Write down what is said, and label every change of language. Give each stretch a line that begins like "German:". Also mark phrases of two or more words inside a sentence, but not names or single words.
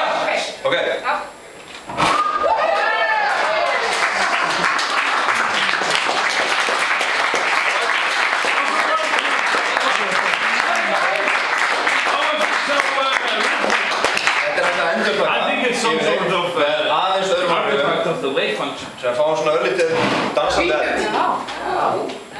Icelandic: Ok. Þetta er hægt að endurtaka.
English: I think it's some sort of
Icelandic: Aðeins öðrum
English: artifact of the wave function.
Icelandic: sem fáum svona örlítið dansandi eld. Já.